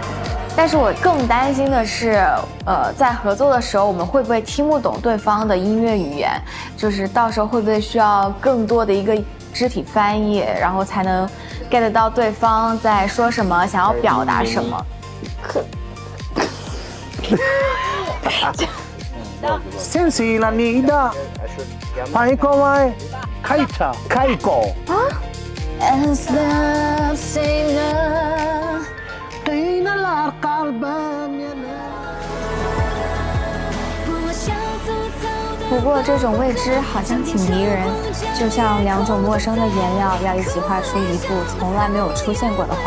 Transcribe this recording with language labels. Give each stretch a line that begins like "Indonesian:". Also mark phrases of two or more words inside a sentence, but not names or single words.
Chinese: 但是我更担心的是，在合作的时候，我们会不会听不懂对方的音乐语言？就是到时候会不会需要更多的一个肢体翻译，然后才能 get 到对方在说什么，想要表达什么 Sensi la nida, paiko mai, kaita, kaiko.
English: As the singer.
Chinese: 不过这种未知好像挺迷人，就像两种陌生的颜料要一起画出一幅从来没有出现过的画。